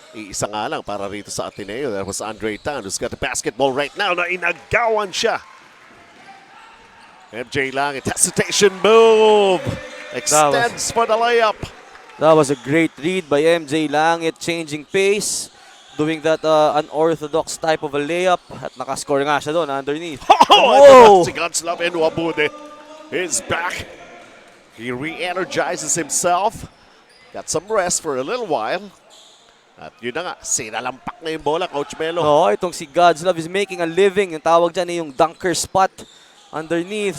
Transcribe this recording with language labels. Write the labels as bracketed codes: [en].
[tl] Isa nga lang para rito sa Ateneo. [en] That was Andre Tan who's got the basketball right now [tl] na inagawan siya. [en] MJ Langit, hesitation move. Extends for the layup. That was a great read by MJ Langit, changing pace, doing that unorthodox type of a layup. [tl] At nakascore nga siya doon underneath. [en] Si Godslav Enwabude is back. He re-energizes himself. Got some rest for a little while. [tl] At yun na nga, sinalampak na yung bola, Coach Melo. [en] Itong si Godslav is making a living. [tl] Yung tawag dyan yung [en] dunker spot underneath.